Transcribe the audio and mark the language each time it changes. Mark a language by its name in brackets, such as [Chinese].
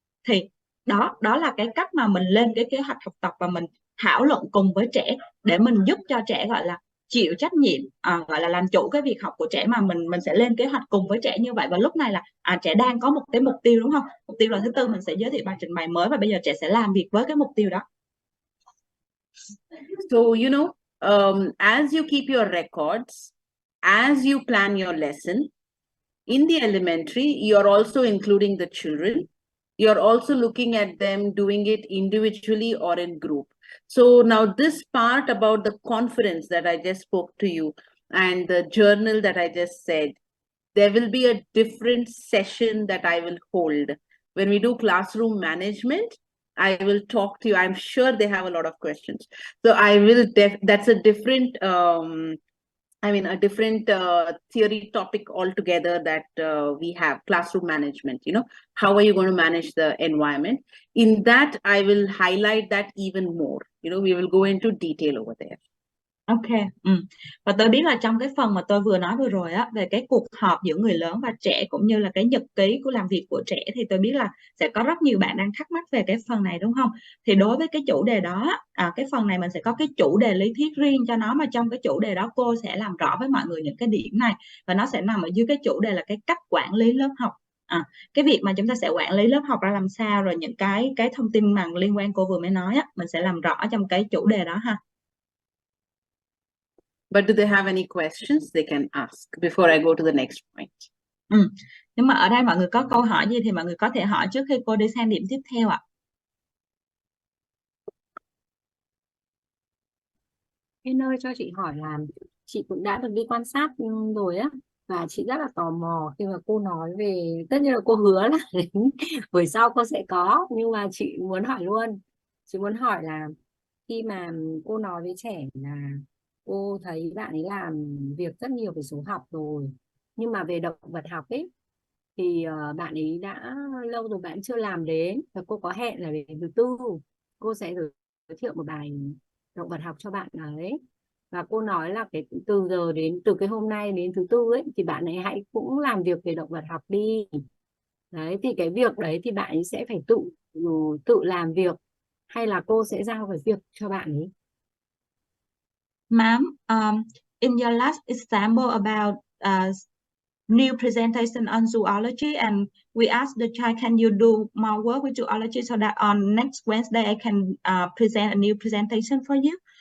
[Vietnamese] Thì đó là cái cách mà mình lên cái kế hoạch học tập, và mình thảo luận cùng với trẻ để mình giúp cho trẻ gọi là chịu trách nhiệm, gọi là làm chủ cái việc học của trẻ, mà mình sẽ lên kế hoạch cùng với trẻ như vậy. Và lúc này là trẻ đang có một cái mục tiêu, đúng không? Mục tiêu là thứ Tư mình sẽ giới thiệu bài trình bày mới, và bây giờ trẻ sẽ làm việc với cái mục tiêu đó. [English] So, as you keep your records, as you plan your lesson, in the elementary, you're also including the children. You're also looking at them doing it individually or in group. So now this part about the conference that I just spoke to you and the journal that I just said, there will be a different session that I will hold. When we do classroom management, I will talk to you. I'm sure they have a lot of questions. So I will, that's a different, a different theory topic altogether that we have, classroom management. How are you going to manage the environment? In that, I will highlight that even more. We will go into detail over there. [Vietnamese] Ok, và tôi biết là trong cái phần mà tôi vừa nói vừa rồi về cái cuộc họp giữa người lớn và trẻ, cũng như là cái nhật ký của làm việc của trẻ, thì tôi biết là sẽ có rất nhiều bạn đang thắc mắc về cái phần này, đúng không? Thì đối với cái chủ đề đó, cái phần này mình sẽ có cái chủ đề lý thuyết riêng cho nó, mà trong cái chủ đề đó cô sẽ làm rõ với mọi người những cái điểm này, và nó sẽ nằm ở dưới cái chủ đề là cái cách quản lý lớp học. Cái việc mà chúng ta sẽ quản lý lớp học ra làm sao, rồi những cái thông tin mà liên quan cô vừa mới nói mình sẽ làm rõ trong cái chủ đề đó ha. [English] But do they have any questions they can ask before I go to the next point? [Vietnamese] Nhưng mà ở đây mọi người có câu hỏi gì thì mọi người có thể hỏi trước khi cô đi sang điểm tiếp theo ạ. Em ơi, cho chị hỏi là chị cũng đã được đi quan sát rồi á, và chị rất là tò mò khi mà cô nói về, tất nhiên là cô hứa là đến buổi sau cô sẽ có, nhưng mà chị muốn hỏi luôn. Chị muốn hỏi là khi mà cô nói với trẻ là cô thấy bạn ấy làm việc rất nhiều về số học rồi, nhưng mà về động vật học ấy thì bạn ấy đã lâu rồi bạn chưa làm đến, và cô có hẹn là đến thứ tư cô sẽ giới thiệu một bài động vật học cho bạn ấy. Và cô nói là từ cái hôm nay đến thứ tư ấy thì bạn ấy hãy cũng làm việc về động vật học đi. Đấy, thì cái việc đấy thì bạn ấy sẽ phải tự làm việc, hay là cô sẽ giao cái việc cho bạn ấy? [English] Ma'am, in your last example about new presentation on zoology, and we asked the child, can you do more work with zoology so that on next Wednesday I can present a new presentation for you.